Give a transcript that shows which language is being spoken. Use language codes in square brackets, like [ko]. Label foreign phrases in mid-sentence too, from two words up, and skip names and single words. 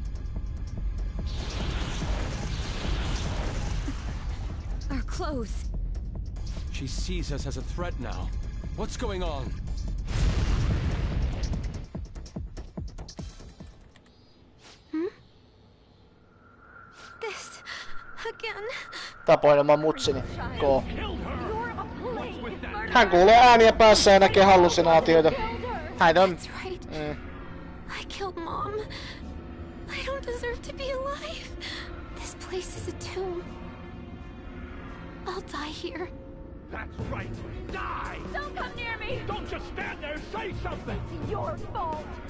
[en] Our clothes. She sees us as a threat now. What's going on? This... again. [fi] Tapoilemaan mutsini. Go. Hän kuulee ääniä päässä ja näkee hallusinaatioita. Hän on... [en] I killed Mom. I don't deserve to be alive. This place is a tomb. I'll die here. That's right. Die! Don't come near me! Don't just stand there, say something! It's your fault!